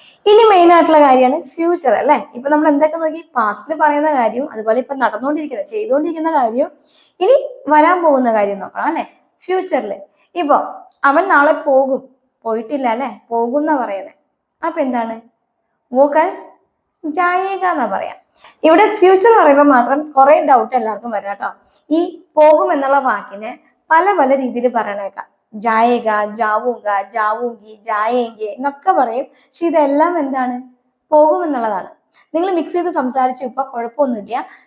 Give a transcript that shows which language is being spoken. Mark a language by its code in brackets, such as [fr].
[ml] ഇനി മെയിൻ ആയിട്ടുള്ള കാര്യമാണ് ഫ്യൂച്ചർ അല്ലെ. ഇപ്പൊ നമ്മൾ എന്തൊക്കെ നോക്കി? പാസ്റ്റിൽ പറയുന്ന കാര്യവും അതുപോലെ ഇപ്പൊ നടന്നുകൊണ്ടിരിക്കുന്ന ചെയ്തുകൊണ്ടിരിക്കുന്ന കാര്യവും ഇനി വരാൻ പോകുന്ന കാര്യം നോക്കണം അല്ലെ. ഫ്യൂച്ചറിൽ ഇപ്പൊ അവൻ നാളെ പോകും, പോയിട്ടില്ല അല്ലെ, പോകും എന്നാ പറയുന്നത്. അപ്പൊ എന്താണ്? [hi] वो कल जाएगा എന്നാ പറയാം. [ml] ഇവിടെ ഫ്യൂച്ചർ പറയുമ്പോൾ മാത്രം കുറെ ഡൗട്ട് എല്ലാവർക്കും വരാം കേട്ടോ. ഈ പോകും എന്നുള്ള വാക്കിനെ പല പല രീതിയിൽ പറയണേക്കാം. ജായേഗ, ജാവൂങ്ക, ജാവൂങ്കി, ജായേങ്കെ എന്നൊക്കെ പറയും. പക്ഷെ ഇതെല്ലാം എന്താണ്? പോകും എന്നുള്ളതാണ്. നിങ്ങൾ മിക്സ് ചെയ്ത് സംസാരിച്ചു ഇപ്പൊ കുഴപ്പമൊന്നുമില്ല.